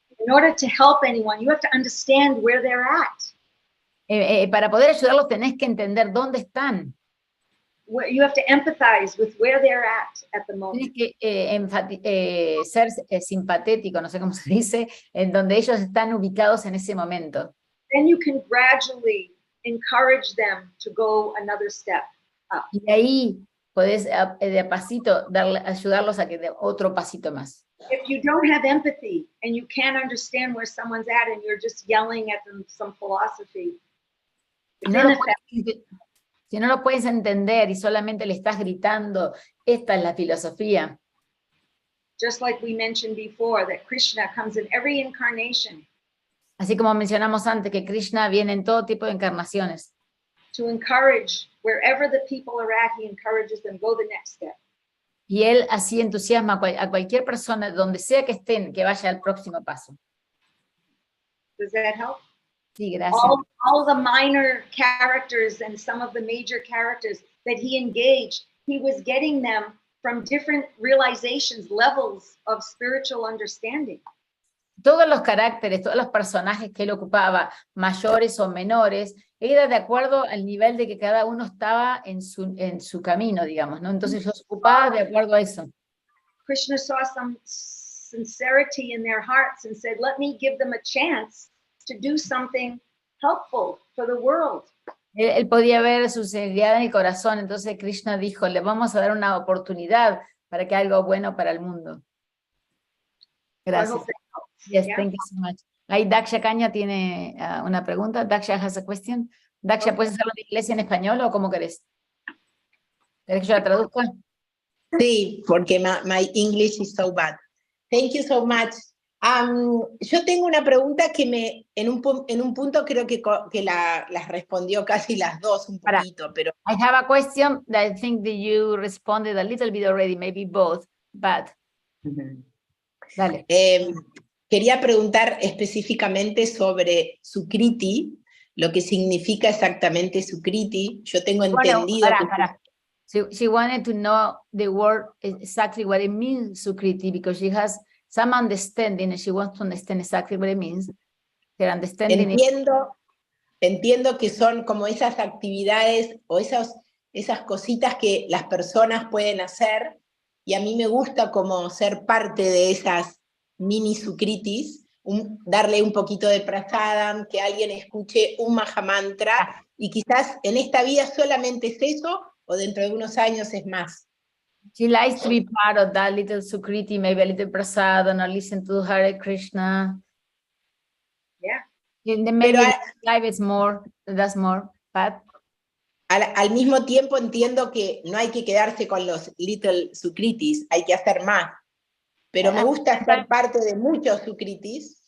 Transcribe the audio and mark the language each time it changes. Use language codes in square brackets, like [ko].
[en] in order to help anyone, you have to understand where they're at. [es] Para poder ayudarlos tenés que entender dónde están. [en] You have to empathize with where they're at the moment. [es] Tienes que ser simpatético, no sé cómo se dice, en donde ellos están ubicados en ese momento. [en] Then you can gradually encourage them to go another step up. [es] Y ahí podés de a pasito ayudarlos a que dé otro pasito más. [en] If you don't have empathy and you can't understand where someone's at and you're just yelling at them some philosophy, [es] Si no lo puedes entender y solamente le estás gritando, esta es la filosofía. [en] just like we mentioned before, that Krishna comes in every incarnation [es] Así como mencionamos antes, que Krishna viene en todo tipo de encarnaciones. [en] to encourage wherever the people are at, he encourages them, go the next step. [es] Y él así entusiasma a cualquier persona, donde sea que estén, que vaya al próximo paso. [en] Does that help? [es] Sí, gracias. [en] All the minor characters and some of the major characters that he engaged, he was getting them from different realizations, levels of spiritual understanding. [es] Todos los caracteres, todos los personajes que él ocupaba, mayores o menores, era de acuerdo al nivel de que cada uno estaba en su camino, digamos, ¿no? Entonces los ocupaba de acuerdo a eso. [en] Krishna saw some sincerity in their hearts and said, let me give them a chance to do something helpful for the world. [es] Él podía ver su sinceridad en el corazón, entonces Krishna dijo, le vamos a dar una oportunidad para que algo bueno para el mundo. Gracias. Yes, [en] Yeah. thank you so much. [es] Ahí Daksha Caña tiene una pregunta. [en] Daksha has a question. [es] Daksha, ¿puedes hacerlo en inglés y en español o cómo querés? ¿Querés que yo la traduzca? Sí, porque [en] my English is so bad. Thank you so much. [es] Yo tengo una pregunta que en un punto creo que las respondió casi las dos un poquito, pero... [en] I have a question that I think that you responded a little bit already, maybe both, but... [es] Dale. Quería preguntar específicamente sobre Sukriti, lo que significa exactamente Sukriti. Yo tengo entendido que... [en] She wanted to know the word, exactly what it means, Sukriti, because she has some understanding and she wants to understand exactly what it means. Her understanding [es] Entiendo que son como esas actividades o esas cositas que las personas pueden hacer, y a mí me gusta como ser parte de esas mini Sukritis, darle un poquito de prasadam, que alguien escuche un Mahamantra, y quizás en esta vida solamente es eso, o dentro de unos años es más. [en] She likes to be part of that little Sukriti, maybe a little prasadam, or listen to Hare Krishna. Yeah. And then maybe life is more, that's more, but... [es] Al mismo tiempo entiendo que no hay que quedarse con los little Sukritis, hay que hacer más. Pero me gusta ser parte de muchos Sukritis.